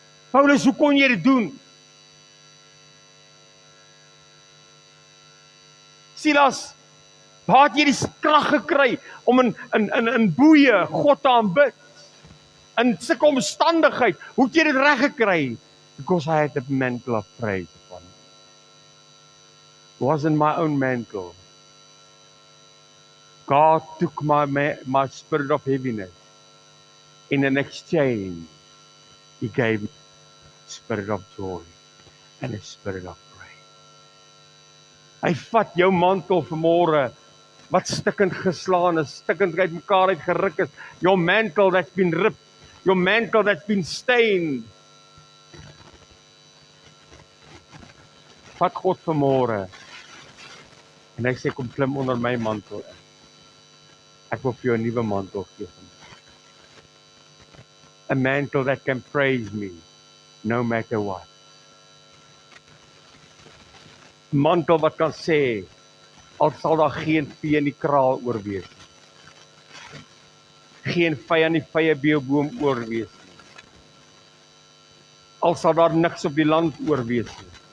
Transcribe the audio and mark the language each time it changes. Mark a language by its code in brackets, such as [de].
[af] Paulus, hoe kon jy dit doen? Silas, waar het jy die krag gekry om in boeye God te aanbid? In sulke omstandigheid, hoe het jy dit reg gekry? [en] Because I had the mantle of praise upon me. It wasn't my own mantle. God took my spirit of heaviness. In an exchange, He gave me a spirit of joy and a spirit of praise. [af] Hy vat jou mantel vanmôre, wat stikkend geslaan is, stikkend uitmekaar uitgeruk is, [en] your mantle that's been ripped, your mantle that's been stained. [af] Vat God vanmôre en hy sê, kom klim onder my mantel in. Ek wil vir jou 'n nuwe mantel gee. [en] A mantle that can praise me no matter what. [af] Mantel wat kan sê, al sal daar geen vee in die kraal oorwees nie. Geen vy aan die vyeboom oorwees nie. Al sal daar niks op die land oorwees nie.